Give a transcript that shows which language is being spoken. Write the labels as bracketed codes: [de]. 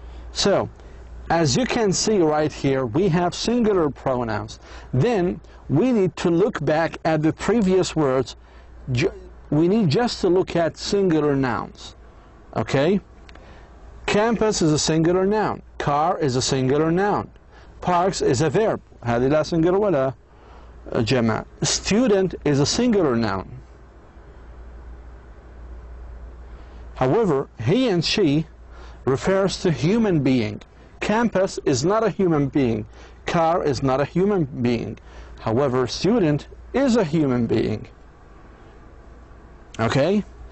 [en] So, as you can see right here, we have singular pronouns. Then, we need to look back at the previous words. We need just to look at singular nouns. Okay? Campus is a singular noun. Car is a singular noun. Parks is a verb. [ar] هذه لا singular ولا جمع. [en] Student is a singular noun. However, he and she refers to human being. Campus is not a human being. Car is not a human being. However, student is a human being. Okay?